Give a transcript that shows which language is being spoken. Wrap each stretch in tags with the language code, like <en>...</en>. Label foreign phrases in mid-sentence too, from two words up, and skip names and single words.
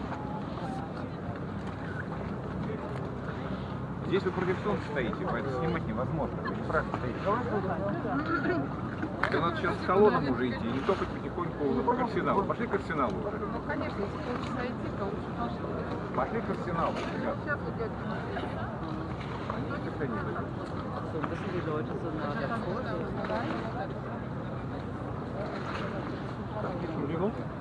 <ru>Здесь вы против солнца стоите, поэтому снимать невозможно. Вы неправильно стоите. Да надо сейчас с колонном уже идти, и не топать потихоньку к Арсеналу. Пошли к Арсеналу уже. Ну, конечно, если полчаса идти, то лучше пошли. Пошли к Арсеналу, ребят. Сейчас вот дядя. Они никогда не дойдут.</ru> <de>So ein bisschen die Leute so nah davor. Entschuldigung.</de>